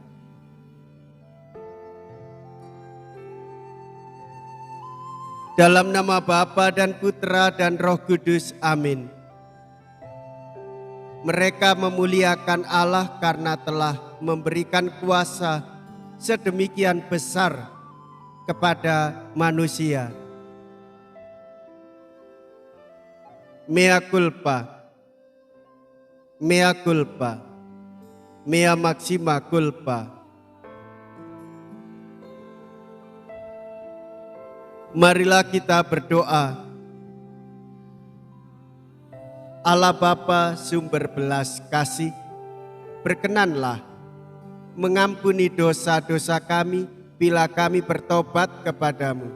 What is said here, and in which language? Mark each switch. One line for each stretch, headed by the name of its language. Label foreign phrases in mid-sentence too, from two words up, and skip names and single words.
Indonesian: Dalam nama Bapa dan Putra dan Roh Kudus, amin. Mereka memuliakan Allah karena telah memberikan kuasa sedemikian besar kepada manusia.
Latin: Mea culpa, mea culpa, mea maxima culpa.
Indonesian: Marilah kita berdoa. Allah Bapa sumber belas kasih, berkenanlah mengampuni dosa-dosa kami bila kami bertobat kepadamu.